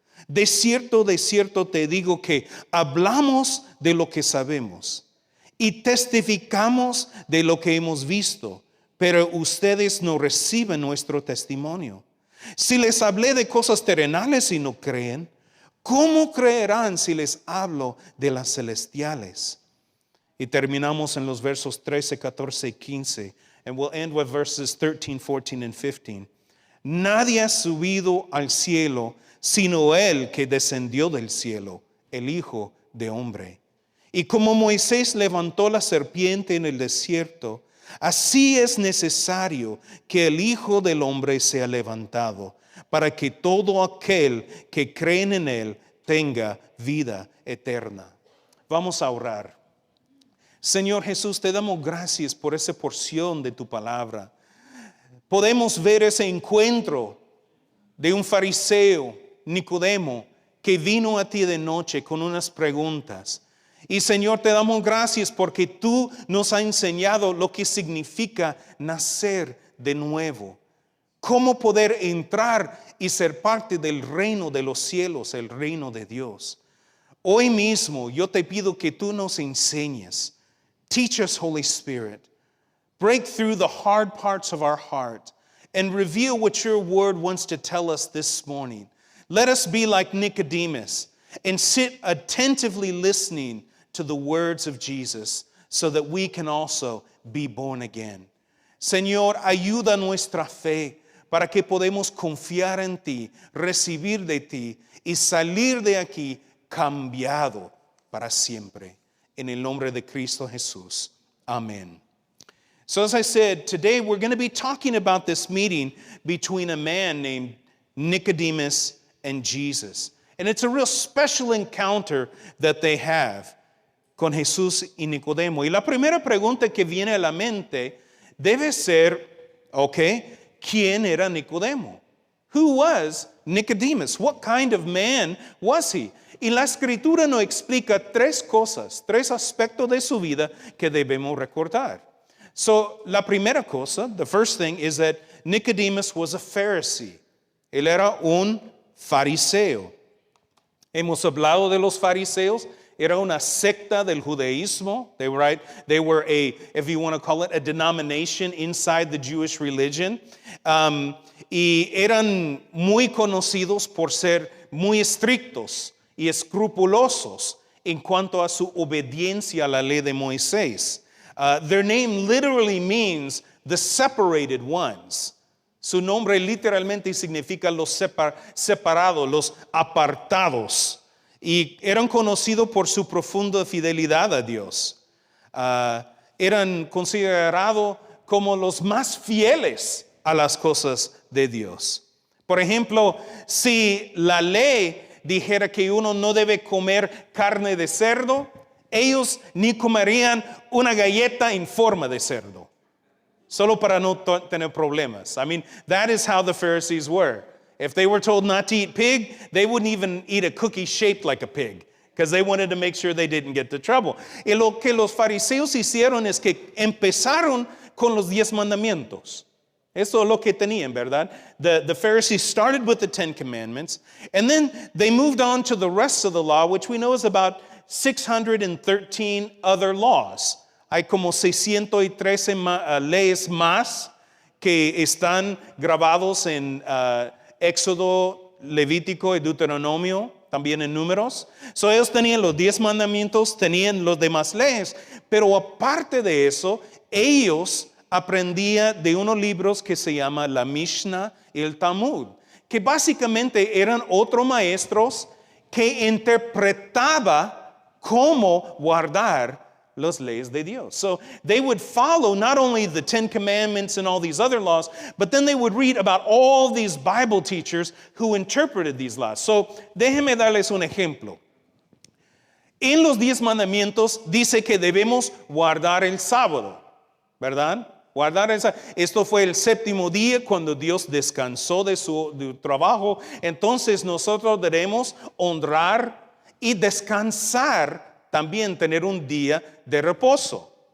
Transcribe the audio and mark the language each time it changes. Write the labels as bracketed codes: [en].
[es] De cierto te digo que hablamos de lo que sabemos y testificamos de lo que hemos visto, pero ustedes no reciben nuestro testimonio. Si les hablé de cosas terrenales y no creen, ¿cómo creerán si les hablo de las celestiales? Y terminamos en los versos 13, 14 y 15. [en] And we'll end with verses 13, 14 and 15. [es] Nadie ha subido al cielo sino Él que descendió del cielo, el Hijo de Hombre. Y como Moisés levantó la serpiente en el desierto, así es necesario que el Hijo del Hombre sea levantado, para que todo aquel que cree en Él tenga vida eterna. Vamos a orar. Señor Jesús, te damos gracias por esa porción de tu palabra. Podemos ver ese encuentro de un fariseo, Nicodemo, que vino a ti de noche con unas preguntas. Y Señor, te damos gracias porque tú nos has enseñado lo que significa nacer de nuevo. Cómo poder entrar y ser parte del reino de los cielos, el reino de Dios. Hoy mismo yo te pido que tú nos enseñes. [en] Teach us, Holy Spirit. Break through the hard parts of our heart and reveal what your word wants to tell us this morning. Let us be like Nicodemus and sit attentively listening to the words of Jesus so that we can also be born again. [es] Señor, ayuda nuestra fe para que podamos confiar en ti, recibir de ti y salir de aquí cambiado para siempre. En el nombre de Cristo Jesús. Amen. [en] So as I said, today we're going to be talking about this meeting between a man named Nicodemus and Jesus. And it's a real special encounter that they have [es] con Jesús y Nicodemo. Y la primera pregunta que viene a la mente debe ser, ¿quién era Nicodemo? [en] Who was Nicodemus? What kind of man was he? [es] Y la escritura nos explica tres cosas, tres aspectos de su vida que debemos recordar. [en] So, [es] la primera cosa, [en] the first thing is that Nicodemus was a Pharisee. [es] Él era un fariseo. Hemos hablado de los fariseos. Era una secta del judaísmo. [en] They were a, if you want to call it, a denomination inside the Jewish religion. [es] Y eran muy conocidos por ser muy estrictos y escrupulosos en cuanto a su obediencia a la ley de Moisés. [en] Their name literally means the separated ones. [es] Su nombre literalmente significa los separados, los apartados. Y eran conocidos por su profunda fidelidad a Dios. Eran considerados como los más fieles a las cosas de Dios. Por ejemplo, si la ley dijera que uno no debe comer carne de cerdo, ellos ni comerían una galleta en forma de cerdo, solo para no tener problemas. [en] I mean, that is how the Pharisees were. If they were told not to eat pig, they wouldn't even eat a cookie shaped like a pig, because they wanted to make sure they didn't get into trouble. [es] Y lo que los fariseos hicieron es que empezaron con los 10 mandamientos. Eso es lo que tenían, ¿verdad? [en] The Pharisees started with the 10 commandments, and then they moved on to the rest of the law, which we know is about 613 other laws. [es] Hay como 613 leyes más que están grabados en Éxodo, Levítico y Deuteronomio, también en Números. So ellos tenían los 10 mandamientos, tenían los demás leyes, pero aparte de eso, ellos aprendían de unos libros que se llama la Mishnah y el Talmud, que básicamente eran otros maestros que interpretaban cómo guardar las leyes de Dios. [en] So they would follow not only the 10 commandments and all these other laws, but then they would read about all these Bible teachers who interpreted these laws. [es] So déjenme darles un ejemplo. En los 10 mandamientos dice que debemos guardar el sábado. ¿verdad? Guardar esa. Esto fue el séptimo día cuando Dios descansó de su trabajo. Entonces nosotros debemos honrar y descansar, también tener un día de reposo.